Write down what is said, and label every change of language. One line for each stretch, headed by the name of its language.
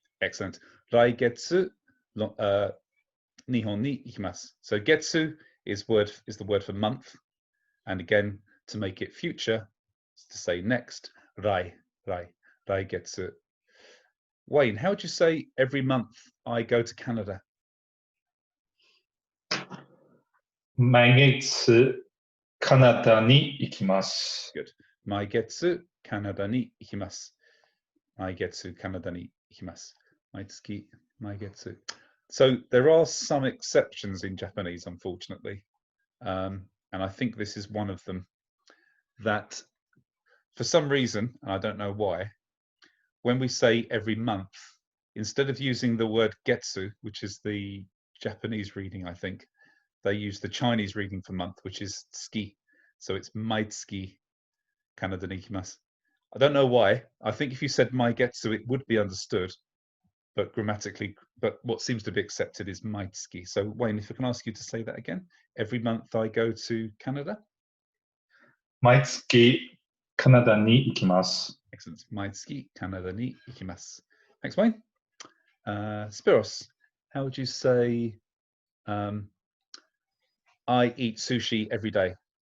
English: Excellent.
Japanese: 来月、日本に行きます.
English: So getsu is the word for month, and again to make it future is to say next. Rai getsu. Wayne, how would you say every month I go to Canada?
Japanese: 毎月カナダに行きます。
English: Good.
Japanese: 毎月カナダに行きます。毎月カナダに行きます。毎月、毎月.
English: So there are some exceptions in Japanese, unfortunately. And I think this is one of them, that for some reason, and I don't know why, when we say every month, instead of using the word getsu, which is the Japanese reading, I think, they use the Chinese reading for month, which is tsuki. So it's
Japanese: maitsuki Kanada ni ikimasu.
English: I don't know why. I think if you said maigetsu, it would be understood, but grammatically, but what seems to be accepted is maitsuki. So Wayne, if I can ask you to say that again. Every month I go to Canada.
Japanese: 毎月カナダに行きます。
English: Excellent.
Japanese: 毎月カナダに行きます.
English: Thanks, Wayne. Spiros, how would you say I eat sushi every day?